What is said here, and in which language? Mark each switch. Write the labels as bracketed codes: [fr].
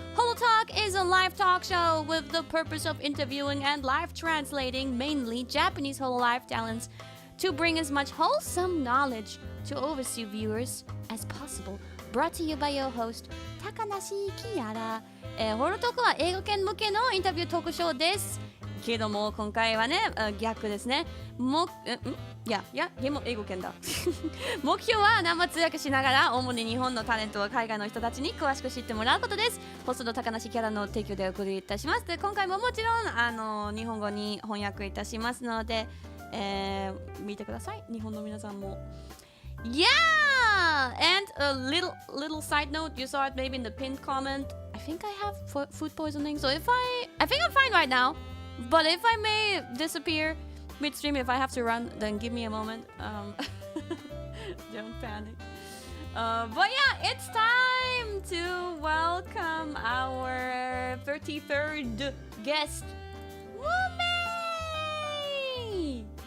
[en] Holotalk is a live talk show with the purpose of interviewing and live translating mainly Japanese Hololive talents to bring as much wholesome knowledge to oversea viewers as possible. Brought to you by your host, Takanashi Kiara. [ja] ホロトークは英語圏向けのインタビュートークショーです。けども今回はね、逆ですね。でも英語圏だ。目標は生通訳しながら主に日本のタレントを海外の人たちに詳しく知ってもらうことです。ホストの高梨キャラの提供でお送りいたします。で今回ももちろん日本語に翻訳いたしますので、見てください。日本の皆さんも。 [en] Yeah! And a little side note, you saw it maybe in the pinned comment. I think I have food poisoning, so I think I'm fine right now. But if I may disappear midstream, if I have to run, then give me a moment. Don't panic. But yeah, it's time to welcome our 33rd guest, Mumei!